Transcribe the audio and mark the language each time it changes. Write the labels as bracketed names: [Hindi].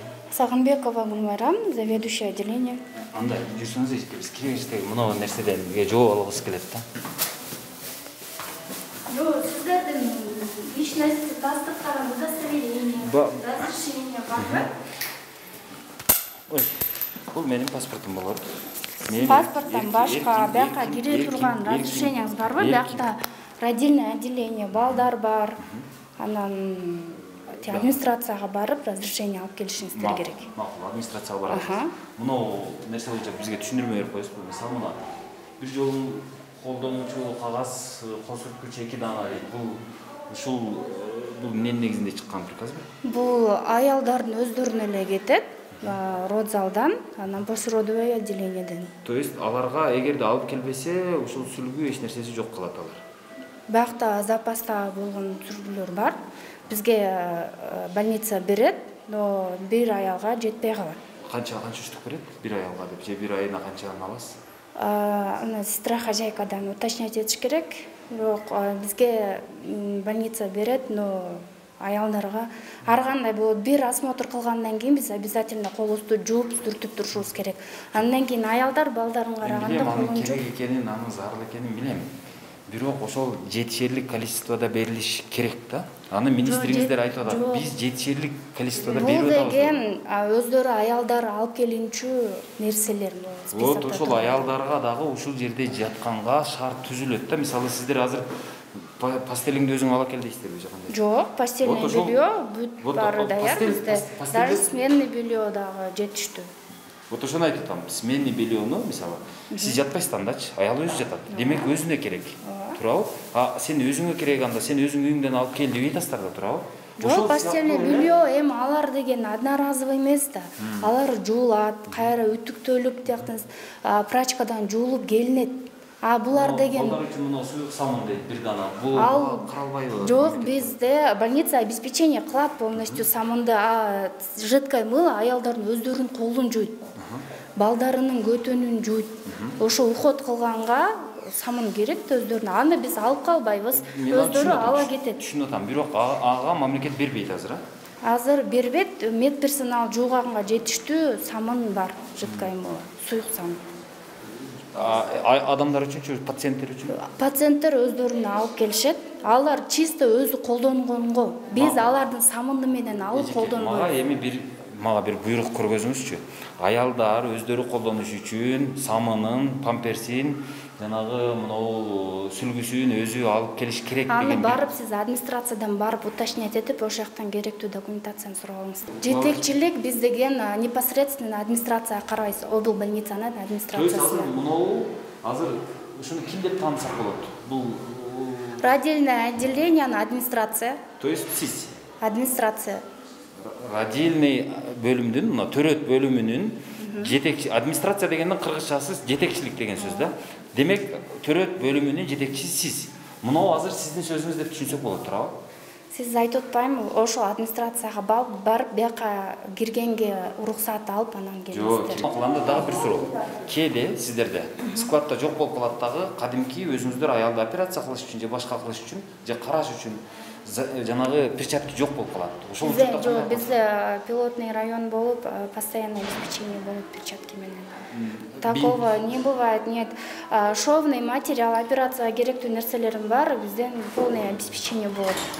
[Kyrgyz] Сагынбекова Гүлмайрам, заведующий отделение. Андай, жүрсөңүз, биз киребиздеги мына нерседен жооп алгыбыз келет да. Сиздердин личность, паспорттарыңыз, удостоверение, разрешение барбы? Ой, бул менин паспортум болот. Паспорттан башка, бияка кире турган разрешениеңиз барбы? Биякта родильное отделение, балдар бар. Анан администрацияга барып, разрешение алып келишиңиздер керек. Макул, администрацияга барабыз. Муну нерсе боюнча бизге түшүндүрмө берип коесузбу? Мисалы мына бир жолу колдонуучу кагаз, кол сүрткүч 2 дана дейт. Бул эмненин негизинде чыккан приказбы? Бул аялдардын өздөрүнө эле кетет. Родзалдан, анан послеродовое отделениеден. То есть аларга эгерде алып келбесе, ушул сүлгү эч нерсеси жок калат алар. Биякта запаста болгон сүлгүлөр бар. Бизге больница берет, но бир аялга жетпей калат. Канча үчтүк берет? Бир аялга деп, же бир айына канчаны аласыз? Аны сестра хозяйкадан уточнять этиш керек. Бирок бизге больница берет, но аялдарга ар кандай болот. Бир осмотр кылгандан кийин биз обязательно колубузду жууп сүртүп турушубуз керек. Андан кийин аялдар балдарын караганда колун жууп керек экенин, анын зарыл экенин билем. Бирок ошол жетишерлик количествода берилиш керек да. Аны министриңиздер айтып атат. Биз жетишерлик количествода берип атабыз. Бул деген өздөрү аялдар алып келинчү нерселер. Вот ошол аялдарга дагы ушул жерде жатканга шарт түзүлөт да. Мисалы сиздер азыр пастелиңди өзүң ала кел дейсиздерби жакандай? Жок, постельное белье бүт баары даяр бизде. [Russian] Даже сменный белье [Kyrgyz] дагы жетиштүү. Вот ошону айтып атам. Сменный бельену мисалы сиз жатпайсыз андачы, аял өзү жатат. Демек өзүнө керек. Туурабы? А сен өзүңө керек анда, сен өзүң үйүңдөн алып кел деп айтасыздар да, туурабы? Жок, постельное белье эми алар деген одноразовый эмес да. Алар жуулат, кайра үтүктөлүп тияктан прачкадан жуулуп келинет. А булар деген балдар үчүн мына суюк самын дейт бир дана. Бул каралбайбы? Жок, бизде больница [Russian] обеспечение кылат полностью [Kyrgyz] самынды. А жидкое мыло аялдардын өздөрүнүн колун жуйт. Балдарынын көтөнүн жуйт. Ошо уход кылганга самын керек да өздөрүнө. Аны биз алып калбайбыз. Өздөрү ала кетет. Түшүнүп атам. Бирок ага мамлекет бербейт азыр, а? Азыр бербейт. Медперсонал жууганга жетиштүү самын бар, жидкое мыло, суюк самын. Адамдар үчүнчү, пациенттер үчүн? Пациенттер өздөрүнө алып келишет. Алар чисто өзү колдонгонго. Биз алардын самыны менен алып колдонбойбуз. Мага бир буйрук көргөзүңүзчү. Аялдар өздөрү колдонуш үчүн самынын, памперсин, жанагы мынау сүлгүсүн өзү алып келиш керек деген. Аны барып сиз администрациядан барып уточнять этип, ошол жактан керектүү документацияны сурап. Жетекчилик биз деген непосредственно администрацияга карайбыз, обл больницанын администрациясына. То есть мынау азыр ушуну ким деп таанысак болот? Бул родильное отделение, администрация. То есть сиз администрация. Родильный бөлүмдүн, мына төрөт бөлүмүнүн жетекчи, администрация дегенден кыргызчасы жетекчилик деген сөз да. Демек, төрөт бөлүмүнүн жетекчиси сиз. Мынау азыр сиздин сөзүңүз деп түшүнсөк болот, туурабы? Сиз айтып атпаймынбы, ошол администрацияга барып бияка киргенге уруксат алып анан келесиздер. Жок, анда дагы бир суроо. Кээде сиздерде складта жок болуп калат дагы, кадимки өзүңүздөр аялды операция кылыш үчүн же башка кылыш үчүн же караш үчүн жанагы перчатки жок болуп калат. Ошол жок, бизде пилотный район болуп, [Russian] постоянное обеспечение [Kyrgyz] болуп перчатки менен. [Russian] Такого не бывает, нет. Шовный материал, [Kyrgyz] операцияга керектүү нерселерим бар, бизден [Russian] полное обеспечение [Kyrgyz] болот.